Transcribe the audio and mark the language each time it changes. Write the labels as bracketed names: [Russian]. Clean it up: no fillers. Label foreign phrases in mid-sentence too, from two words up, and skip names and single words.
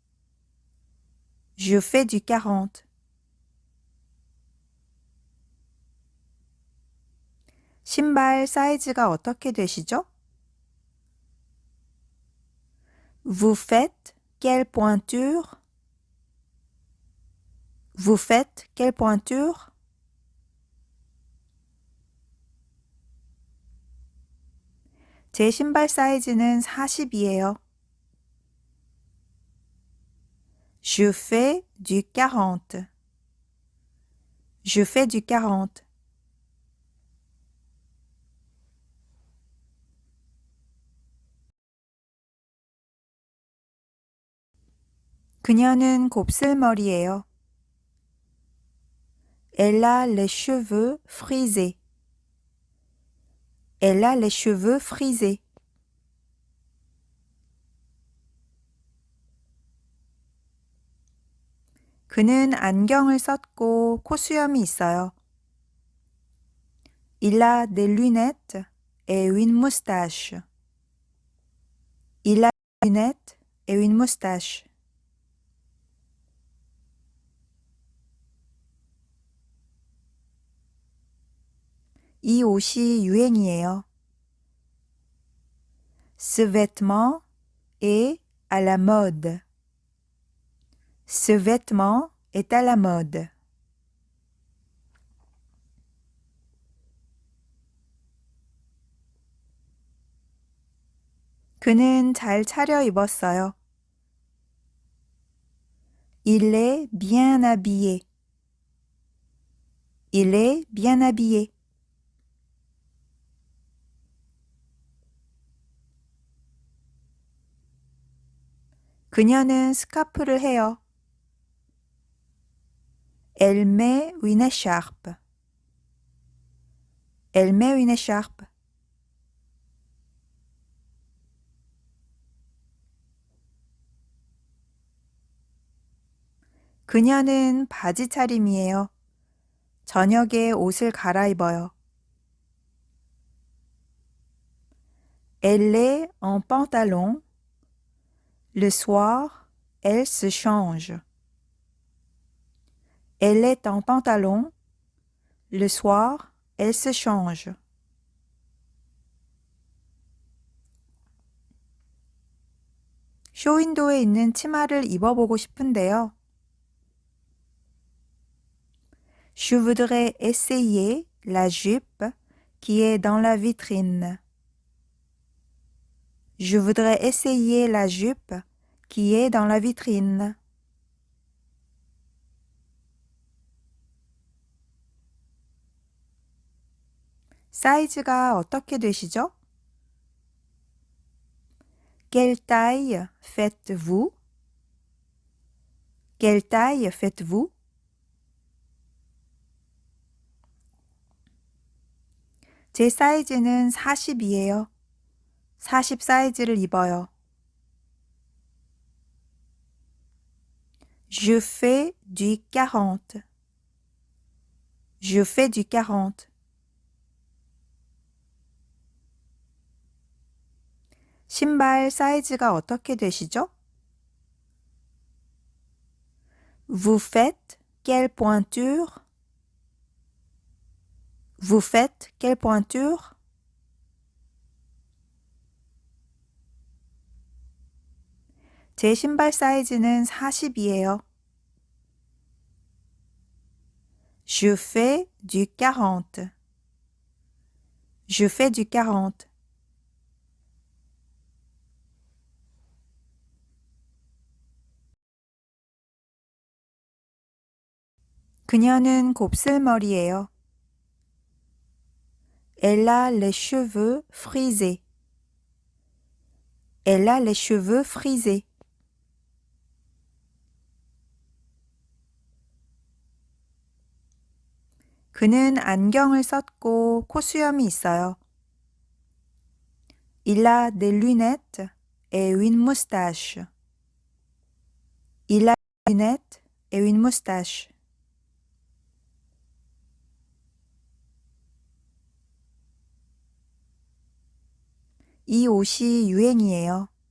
[French] Je fais du 40. [Korean] 신발 사이즈가 어떻게 되시죠? [French] Vous faites quelle pointure? Vous faites quelle pointure? [Korean] 제 신발 사이즈는 40이에요. [French] Je fais du 40. Je fais du 40. [Korean] 그녀는 곱슬머리예요. [French] Elle a les cheveux frisés. Elle a les cheveux frisés. [Korean] 그는 안경을 썼고 콧수염이 있어요. [French] Il a des lunettes et une moustache. Il a des lunettes et une moustache. [Korean] 이 옷이 유행이에요. [French] Ce vêtement est à la mode. Ce vêtement est à la mode. [Korean] 그는 잘 차려입었어요. [French] Il est bien habillé. Il est bien habillé. [Korean] 그녀는 스카프를 해요. [French] Elle met une écharpe. Elle met une écharpe. [Korean] 그녀는 바지 차림이에요. 저녁에 옷을 갈아입어요. [French] Elle est en pantalon. Le soir, elle se change. Elle est en pantalon. Le soir, elle se change. [Korean] 쇼윈도에 있는 치마를 입어보고 싶은데요. [French] Je voudrais essayer la jupe qui est dans la vitrine. Je voudrais essayer la jupe qui est dans la vitrine. [Korean] 사이즈가 어떻게 되시죠? [French] Quelle taille faites-vous? Quelle taille faites-vous? [Korean] 제 사이즈는 40이에요. 40 사이즈를 입어요. [French] Je fais du 40. Je fais du 40. [Korean] 신발 사이즈가 어떻게 되시죠? [French] Vous faites quelle pointure? Vous faites quelle pointure? [Korean] 제 신발 사이즈는 40이에요. [French] Je fais du 40. Je fais du 40. [Korean] 그녀는 곱슬머리예요. [French] Elle a les cheveux frisés. Elle a les cheveux frisés. [Korean] 그는 안경을 썼고 코수염이 있어요. [French] Il a des lunettes et une moustache. Il a des lunettes et une moustache. [Korean] 이 옷이 유행이에요.